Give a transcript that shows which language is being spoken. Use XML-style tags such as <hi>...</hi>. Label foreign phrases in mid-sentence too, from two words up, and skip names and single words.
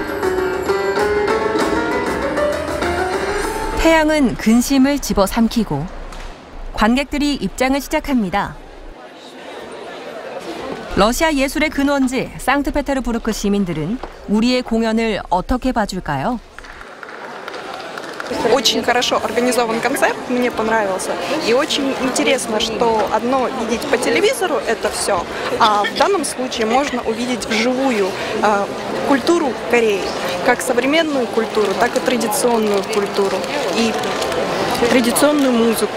<ko>태양은 근심을 집어삼키고 관객들이 입장을 시작합니다. 러시아 예술의 근원지 상트페테르부르크 시민들은 우리의 공연을 어떻게 봐줄까요?</ko> <ru>Очень хорошо организован концерт, мне понравился. И очень интересно, что одно видеть по телевизору это все, а в данном случае можно увидеть вживую культуру Кореи, как современную культуру, так и традиционную культуру и традиционную музыку.</ru>